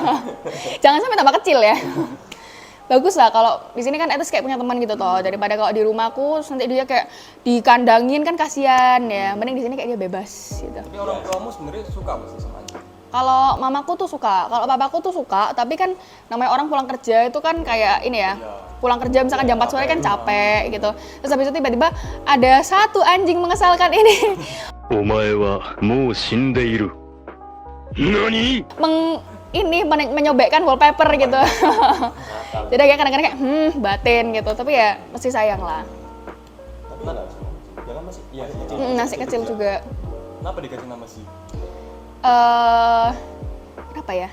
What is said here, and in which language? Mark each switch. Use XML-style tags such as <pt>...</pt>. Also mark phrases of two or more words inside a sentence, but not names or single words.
<id>jangan sampai tambah kecil ya. Bagus lah kalau di sini kan Etes kayak punya teman gitu toh, daripada kalau di rumahku terus nanti dia kayak dikandangin kan kasihan ya. Mending di sini kayak dia bebas gitu. Tapi orang tuamu sebenarnya suka masih sama anjing? Kalau mamaku tuh suka, kalau papaku tuh suka, tapi kan namanya orang pulang kerja itu kan kayak ini ya, pulang kerja misalkan jam 4 sore kan capek gitu. Terus habis itu tiba-tiba ada satu anjing mengesalkan ini.</id> <ja>お前はもう死んでいる。何？</ja> <id>menyobekkan wallpaper gitu. Jadi kayak kadang-kadang kayak batin gitu, tapi ya mesti sayang lah. Tapi enggak sih. Ya kan masih kecil. Masih kecil juga. Kenapa dikasih nama sih? Kenapa ya?</id>